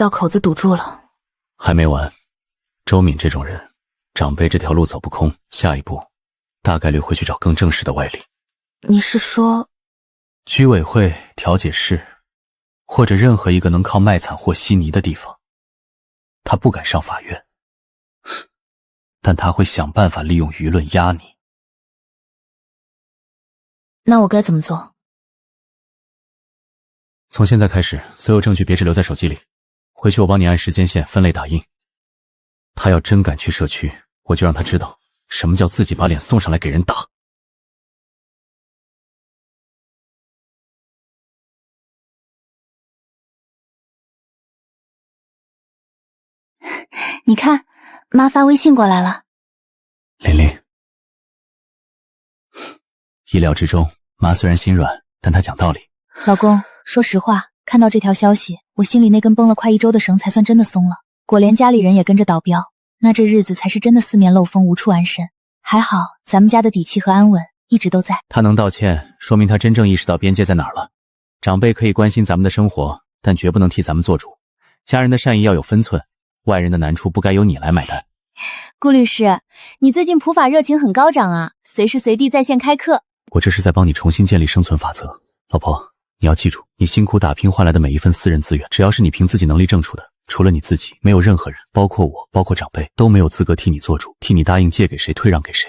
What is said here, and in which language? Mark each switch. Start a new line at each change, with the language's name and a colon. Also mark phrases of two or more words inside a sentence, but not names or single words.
Chinese: 還沒完， 周敏這種人，長輩這條路走不空，下一步大概率會去找更正式的外力。你是說，居委会、调解室，或者任何一個能靠卖慘和稀泥的地方，他不敢上法院，但他會想辦法利用輿論壓你。那我該怎麼做？從現在開始，所有證據別只留在手機裡，回去我幫你按时間線分類打印。他要真敢去社區，我就讓他知道什麼叫自己把臉送上來給人打。你看，媽發微信過來了。琳琳，意料之中，媽雖然心軟，但她講道理。老公，說實話，看到這條消息，我心裡那根繃了快1周的繩才算真的鬆了。果連家裡人也跟着倒標，那這日子才是真的四面漏風，無處安身。還好咱們家的底氣和安穩一直都在。他能道歉，說明他真正意識到邊界在哪兒了。長輩可以關心咱們的生活，但絕不能替咱們做主。家人的善意要有分寸，外人的難處不該由你来买单。顧律師，你最近普法熱情很高漲啊，隨時隨地在線開課。我這是在幫你重新建立生存法則。老婆，你要記住，你辛苦打拼換來的每一份私人資源，只要是你憑自己能力挣出的，除了你自己，沒有任何人，包括我，包括長輩，都沒有資格替你做主，替你答應借給誰，退讓給誰。